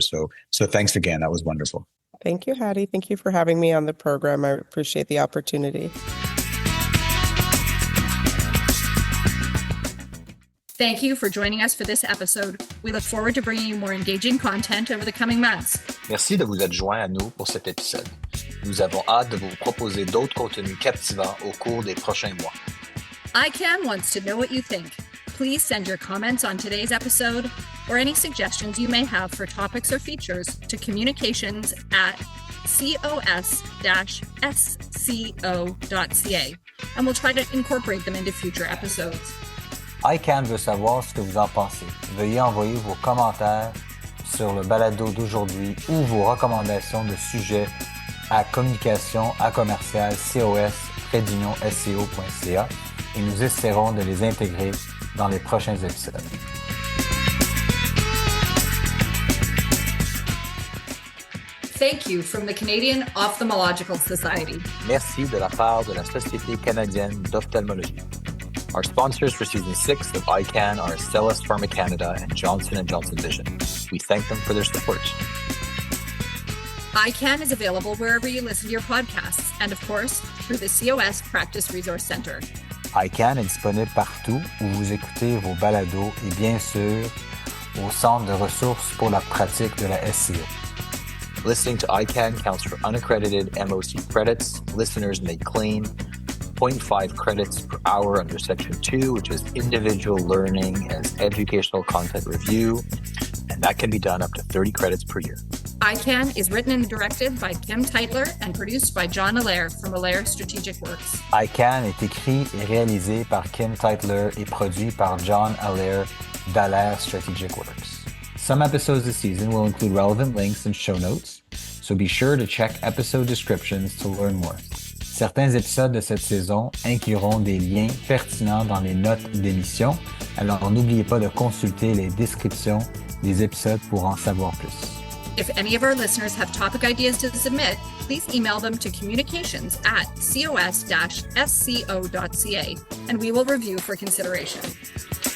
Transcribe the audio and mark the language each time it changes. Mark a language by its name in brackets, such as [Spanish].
[English] So thanks again. That was wonderful. Thank you, Hattie. Thank you for having me on the program. I appreciate the opportunity. Thank you for joining us for this episode. We look forward to bringing you more engaging content over the coming months. [French] Merci de vous être joint à nous pour cet épisode. Nous avons hâte de vous proposer d'autres contenus captivants au cours des prochains mois. [English] EyeCan wants to know what you think. Please send your comments on today's episode or any suggestions you may have for topics or features to communications@cos-sco.ca, and we'll try to incorporate them into future episodes. [French] EyeCan veut savoir ce que vous en pensez. Veuillez envoyer vos commentaires sur le balado d'aujourd'hui ou vos recommandations de sujets à communication@cos-sco.ca et nous essaierons de les intégrer dans les prochains épisodes. [English] Thank you from the Canadian Ophthalmological Society. [French] Merci de la part de la Société canadienne d'ophtalmologie. [English] Our sponsors for season 6 of EyeCan are Astellas Pharma Canada and Johnson & Johnson Vision. We thank them for their support. EyeCan is available wherever you listen to your podcasts and, of course, through the COS Practice Resource Center. [French] EyeCan est disponible partout où vous écoutez vos balados et bien sûr au Centre de ressources pour la pratique de la SCO. [English] Listening to EyeCan counts for unaccredited MOC credits. Listeners may claim 0.5 credits per hour under Section 2, which is individual learning as educational content review, and that can be done up to 30 credits per year. EyeCan is written and directed by Kim Teitler and produced by John Allaire from Allaire Strategic Works. [French] EyeCan est écrit et réalisé par Kim Teitler et produit par John Allaire d'Allaire Strategic Works. [English] Some episodes this season will include relevant links and show notes, so be sure to check episode descriptions to learn more. [French] Certains épisodes de cette saison incluront des liens pertinents dans les notes d'émission, alors n'oubliez pas de consulter les descriptions des épisodes pour en savoir plus. [English] If any of our listeners have topic ideas to submit, please email them to communications@cos-sco.ca, and we will review for consideration.